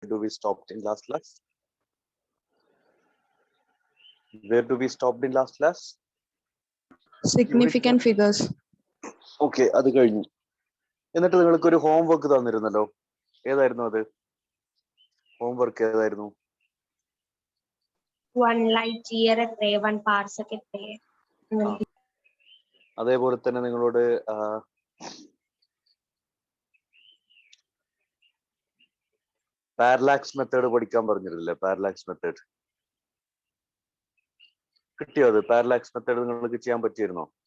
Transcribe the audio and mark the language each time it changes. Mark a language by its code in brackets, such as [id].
[en] do we stopped in last class? Where do we stopped in last class? Significant figures. [ml] Okay, അത് കഴിഞ്ഞു. എന്നിട്ട് നിങ്ങൾക്ക് ഒരു homework തന്നിരുന്നല്ലോ, ഏതായിരുന്നു അത്? ഹോംവർക്ക് ഏതായിരുന്നു? 1 light year എത്ര 1 parsec എത്ര? അതേപോലെ തന്നെ നിങ്ങളോട് പാരലാക്സ് മെത്തേഡ് പഠിക്കാൻ പറഞ്ഞിരുന്നില്ലേ? പാരലാക്സ് മെത്തേഡ് കിട്ടിയോ? അത് പാരലാക്സ് മെത്തേഡ് നിങ്ങൾക്ക് ചെയ്യാൻ പറ്റിയിരുന്നോ?